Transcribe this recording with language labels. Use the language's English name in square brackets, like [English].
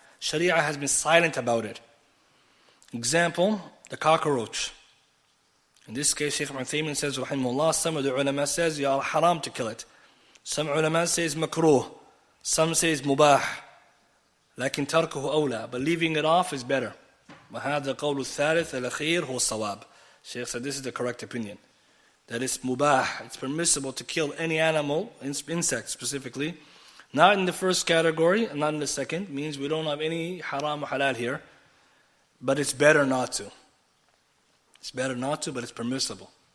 [English] Sharia has been silent about it. Example, the cockroach. In this case, Shaykh Uthaymin says, rahimahullah, some of the ulama says you are haram to kill it. Some ulama says makruh. Some says mubah. [Arabic] لكن تركه أولى. [English] But leaving it off is better. [Arabic] وهذا قول الثالث الأخير هو الصواب. [English] Shaykh said this is the correct opinion. That it's mubah. It's permissible to kill any animal, insect specifically. Not in the first category, and not in the second. Means we don't have any haram or halal here. But it's better not to. It's better not to, but it's permissible.